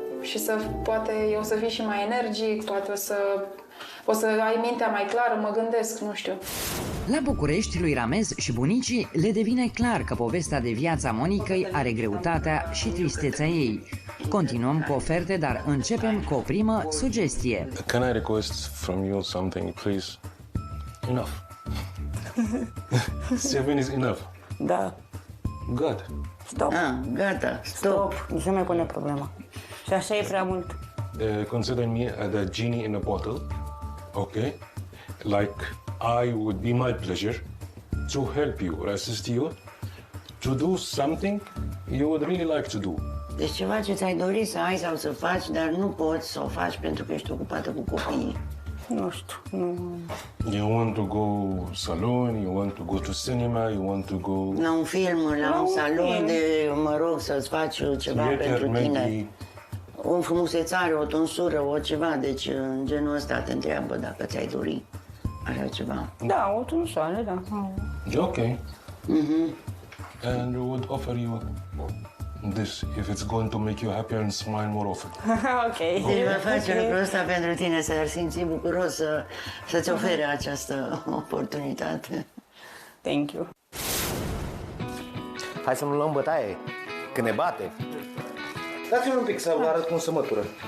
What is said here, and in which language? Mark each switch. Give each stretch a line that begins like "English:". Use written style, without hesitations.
Romanian: Și să poate o să fii și mai energic, poate o să ai mintea mai clară, mă gândesc, nu știu. La București, lui Ramez și bunicii le devine clar că povestea de viața Monicăi are greutatea și tristețea ei. Continuăm cu oferte, dar începem cu o primă sugestie.
English: Can I request from you something, please? Enough. 7 is enough.
Romanian: Da.
English: Good. Stop.
Romanian: Gata, stop. Nu se mai pune problema. Și așa e prea mult.
English: Consider me the genie in a bottle, okay? Like I would be my pleasure to help you or assist you to do something you would really like to do.
Romanian: Deci ceva ce ți-ai dorit să ai sau să faci, dar nu poți să o faci pentru că ești ocupată cu copiii. Nu știu, nu...
English: You want to go salon, you want to go to cinema, you want to go...
Romanian: La un film, la un salon de, mă rog, să-ți faci ceva pentru tine. O frumusețare, o tonsură, o ceva, deci în genul ăsta te întreabă dacă ți-ai dori așa ceva. Da, o tunsoare, da.
English: Okay. And we would offer you this if it's going to make you happier and smile more often. Ok.
Romanian: Deci vă face lucrul ăsta pentru tine, să-l simți bucuros să-ți ofere această oportunitate.
English: Thank you.
Romanian: Hai să nu luăm bătaie, că ne bate. Dați-mi un pic să vă arăt cum se mătură.